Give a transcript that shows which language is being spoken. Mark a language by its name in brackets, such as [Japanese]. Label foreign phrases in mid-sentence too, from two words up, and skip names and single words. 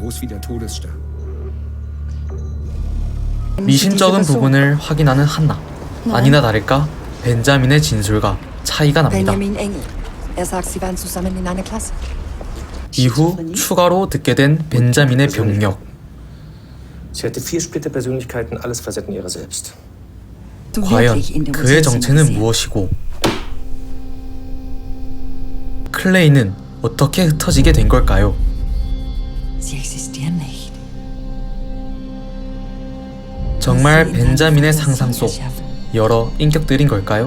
[Korean] 미심쩍은 부분을 확인하는 한나. 아니나 다를까 벤자민의 진술과 차이가 납니다. 이후 추가로 듣게 된 벤자민의 병력. [German] Sie hatte 4 Splitterpersönlichkeiten, alles Facetten ihrer selbst. [Korean] 과연 그의 정체는 무엇이고 클레이는 어떻게 흩어지게 된 걸까요? 정말 벤자민의 상상 속 여러 인격들인 걸까요?